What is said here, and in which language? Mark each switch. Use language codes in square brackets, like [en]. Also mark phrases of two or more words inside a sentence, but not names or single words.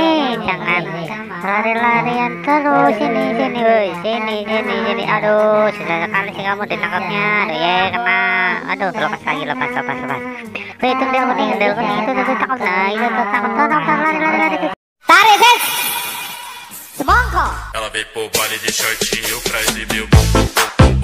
[id] Jangan lari-larian terus. Sini. Woi, sini. Aduh, sudah sekali sih kamu ditangkapnya. Aduh, kena. Aduh, lepas lagi. Woi, itu Ondel kuning itu tangkap. Nah, itu tangkap. Lari. Tarik, semangka. [pt] Ela veio pro baile de shortinho pra exibir o bumbum.